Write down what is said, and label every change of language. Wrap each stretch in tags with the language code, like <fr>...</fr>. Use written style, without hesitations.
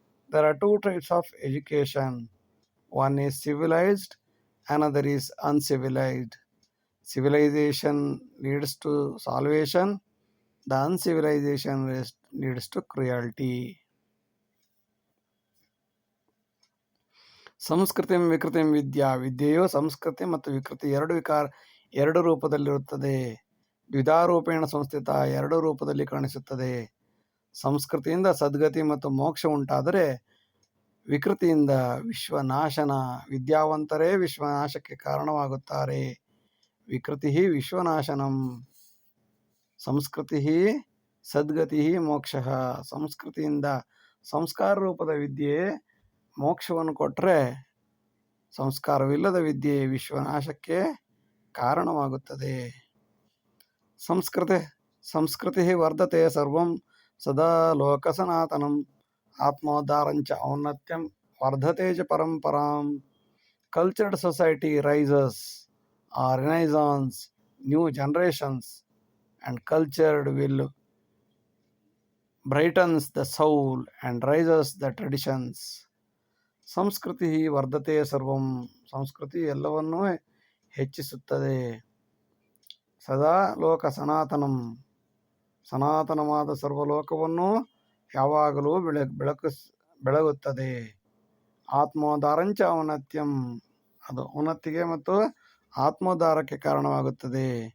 <en>There are 2 types of education. One is civilized, another is uncivilized. Civilization leads to salvation, the uncivilization leads to cruelty.</en> <sa>ಸಂಸ್ಕೃತಿಂ ವಿಕೃತಿಂ ವಿದ್ಯಾ,</sa> <kn>ವಿದ್ಯೆಯು ಸಂಸ್ಕೃತಿ ಮತ್ತು ವಿಕೃತಿ ಎರಡು ರೂಪದಲ್ಲಿರುತ್ತದೆ.</kn> <sa>ದ್ವಿಧಾರೂಪೇಣ ಸಂಸ್ಥಿತ,</sa> <kn>2 ರೂಪದಲ್ಲಿ ಕಾಣಿಸುತ್ತದೆ. ಸಂಸ್ಕೃತಿಯಿಂದ ಸದ್ಗತಿ ಮತ್ತು ಮೋಕ್ಷ ಉಂಟಾದರೆ, ವಿಕೃತಿಯಿಂದ ವಿಶ್ವನಾಶನ, ವಿದ್ಯಾವಂತರೇ ವಿಶ್ವನಾಶಕ್ಕೆ ಕಾರಣವಾಗುತ್ತಾರೆ.</kn> <sa>ವಿಕೃತಿ ವಿಶ್ವನಾಶನಂ. ಸಂಸ್ಕೃತಿ ಸದ್ಗತಿ ಮೋಕ್ಷ.</sa> <kn>ಸಂಸ್ಕೃತಿಯಿಂದ ಸಂಸ್ಕಾರ ರೂಪದ ವಿದ್ಯೆ ಮೋಕ್ಷವನ್ನು ಕೊಟ್ಟರೆ, ಸಂಸ್ಕಾರವಿಲ್ಲದ ವಿದ್ಯೆ ವಿಶ್ವನಾಶಕ್ಕೆ ಕಾರಣವಾಗುತ್ತದೆ.</kn> <sa>ಸಂಸ್ಕೃತಿ ವರ್ಧತೆ ಸರ್ವಂ ಸದಾ ಲೋಕ ಸನಾತನಂ. ಆತ್ಮೋದ್ಧಾರಂಚ ಔನ್ನತ್ಯಂ ವರ್ಧತೆ ಚ ಪರಂಪರಾಂ.</sa> <en>Cultured society raises or renaissance, new generations, and cultured will brightens the soul and raises the traditions.</en> <sa>ಸಂಸ್ಕೃತಿ ವರ್ಧತೆ ಸರ್ವಂ.</sa> <kn>ಸಂಸ್ಕೃತಿ ಎಲ್ಲವನ್ನೂ ಹೆಚ್ಚಿಸುತ್ತದೆ.</kn> <sa>ಸದಾ ಲೋಕ ಸನಾತನಂ,</sa> <kn>ಸನಾತನವಾದ ಸರ್ವಲೋಕವನ್ನು ಯಾವಾಗಲೂ ಬೆಳಗುತ್ತದೆ.</kn> <sa>ಆತ್ಮೋದ್ಧಾರಂಚ ಔನ್ನತ್ಯಂ,</sa> <kn>ಅದು ಉನ್ನತಿಗೆ ಮತ್ತು ಆತ್ಮೋದ್ಧಾರಕ್ಕೆ ಕಾರಣವಾಗುತ್ತದೆ.</kn>